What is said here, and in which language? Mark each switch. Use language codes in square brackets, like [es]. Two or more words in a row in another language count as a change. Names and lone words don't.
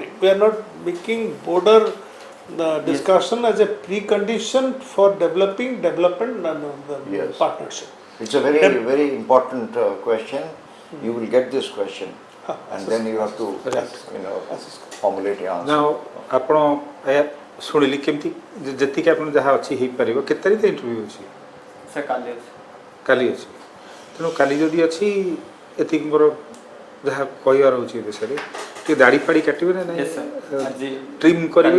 [en] We are not making border discussion as a precondition for development Yes. partnership. It's a very important question. You will get this question, and then you have to formulate your answer. [or] now ଆପଣ ଶୁଣିଲି କେମିତି ଯେତିକି ଆପଣ ଯାହା ଅଛି ହେଇପାରିବ କେତେ ତାରିଖ ଇଣ୍ଟରଭ୍ୟୁ ଅଛି [en] Sir, college. [or] କାଲି ଅଛି ତେଣୁ କାଲି ଯଦି ଅଛି ଏତିକି ମୋର ଯାହା କହିବାର ହେଉଛି ଏ ବିଷୟରେ ଟିକେ ଦାଢ଼ି ଫାଡ଼ି କାଟିବେ ନା ନାହିଁ [en] Yes, sir. ଆଜି ଟ୍ରିମ୍ [or] କରିବେ